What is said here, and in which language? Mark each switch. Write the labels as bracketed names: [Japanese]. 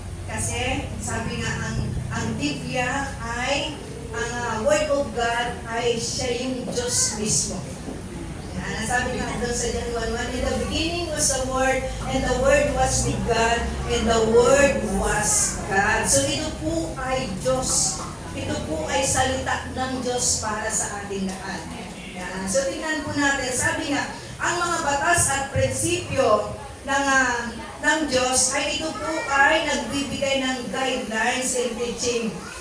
[Filipino] Kasi sabi nga, ang Biblia ay, ang Word of God ay siya yung Diyos mismo. Yan. Sabi nga doon sa [English] John 1:1, in the beginning was the Word, and the Word was with God, and the Word was God. [Filipino] So ito po ay Diyos. Ito po ay salita ng Diyos para sa ating lahat. Yan. So tingnan po natin, sabi nga, ang mga batas at prinsipyo ng Diyos ay ito po ay nagbibigay ng [English] guidelines and teaching.